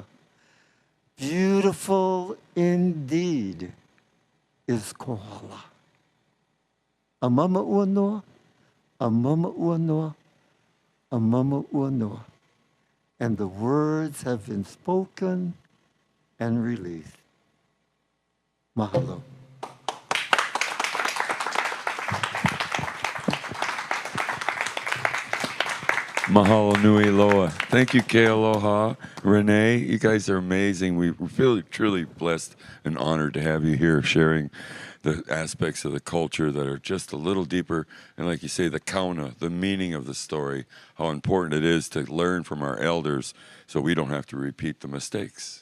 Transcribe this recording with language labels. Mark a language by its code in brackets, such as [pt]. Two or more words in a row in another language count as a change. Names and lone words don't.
[en] Beautiful indeed is kohala. [haw] Amama uanoa, amama uanoa, amama uanoa. [en] And the words have been spoken and released. Mahalo. [haw] Mahalo nui loa. [en] Thank you, Kealoha. Renee, you guys are amazing. We feel truly blessed and honored to have you here sharing the aspects of the culture that are just a little deeper. And like you say, the kauna, the meaning of the story, how important it is to learn from our elders so we don't have to repeat the mistakes.